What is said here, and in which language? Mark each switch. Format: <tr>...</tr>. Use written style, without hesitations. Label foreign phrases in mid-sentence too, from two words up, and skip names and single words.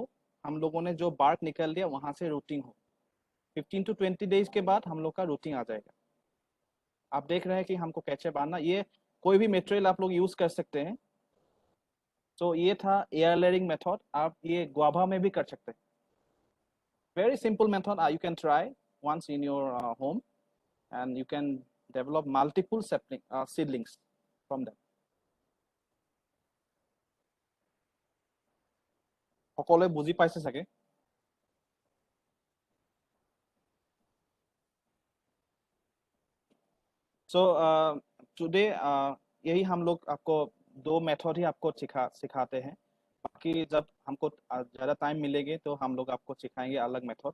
<hi>हम लोगों ने जो बार्क निकल दिया वहां से रूटिंग हो.</hi> <en>15 to 20 days</en> <hi>के बाद हम लोग का रूटिंग आ जाएगा. आप देख रहे हैं कि हमको कैसे बांधना. ये कोई भी मटेरियल आप लोग यूज कर सकते हैं. तो ये था</hi> <en>air layering method.</en> <hi>आप ये गुआभा में भी कर सकते हैं.</hi> <en>very simple method. You can try once in your home, and you can develop multiple seedlings from them.</en> <as>সকলোৱে বুজি পাইছে চাগে.</as> <en>so today</en> <hi>यही हम लोग आपको 2 मेथड ही आपको सिखाते हैं. बाकी जब हमको ज़्यादा टाइम मिलेंगे तो हम लोग आपको सिखाएंगे अलग मेथड.</hi>